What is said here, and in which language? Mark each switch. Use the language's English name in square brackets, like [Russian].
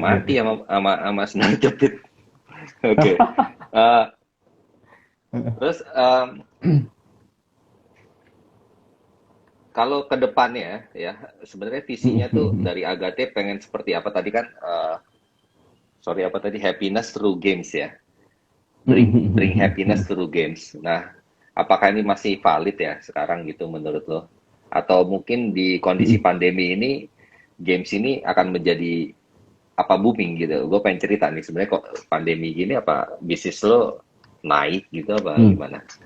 [Indonesian] mati iya. sama sendal jepit. Oke. Eh, terus kalau ke depannya ya, sebenarnya visinya tuh dari Agate pengen seperti apa tadi kan? [English] Sorry [Indonesian] apa tadi [English] happiness through games ya. Bring happiness through games. [Indonesian] Nah, apakah ini masih valid ya sekarang gitu menurut lo? Atau mungkin di kondisi pandemi ini games ini akan menjadi apa booming gitu? Gue pengen cerita nih sebenarnya kok pandemi gini apa bisnis lo naik gitu apa gimana?